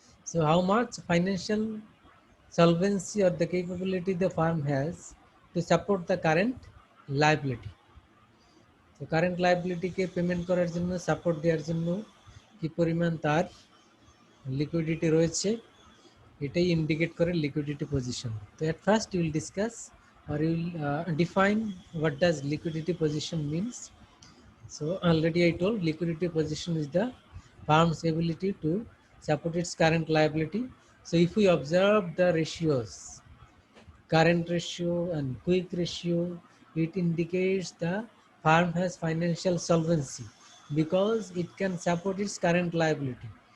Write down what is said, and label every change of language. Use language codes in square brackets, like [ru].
[en] So how much financial solvency or the capability the farm has to support the current liability. [bn] তো current লাইবিলিটিকে payment করার জন্য, support দেওয়ার জন্য কি পরিমাণ তার লিকুইডিটি রয়েছে, এটাই ইন্ডিকেট করে লিকুইডিটি পজিশন। [en] তো at first you will discuss or you will define what does liquidity position means. So already I told, liquidity position is the firm's ability to support its current liability. So if we observe the ratios, current ratio and quick ratio, it indicates the firm has financial solvency because it can support its current liability.